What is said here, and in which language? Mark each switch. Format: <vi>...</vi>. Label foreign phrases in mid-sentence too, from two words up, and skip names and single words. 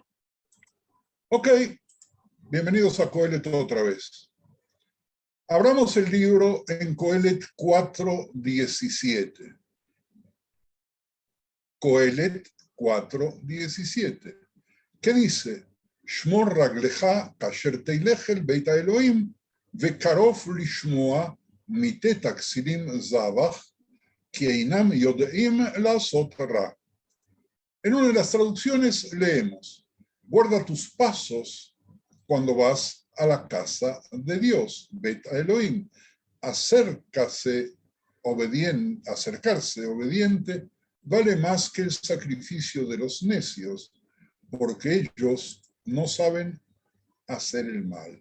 <es>Ok, bienvenidos a Coelet otra vez. Abramos el libro en Coelet 4:17. Coelet 4:17. ¿Qué dice?</es> <he>שמר רגלך כאשר תלך אל בית אלהים וקרוב לשמע מתת הכסילים זבח כי אינם יודעים לעשות רע.</he> <es>En una de las traducciones leemos: guarda tus pasos cuando vas a la casa de Dios,</es> <he>בית אלהים.</he> <es>Acercarse obediente vale más que el sacrificio de los necios, porque ellos no saben hacer el mal.</es>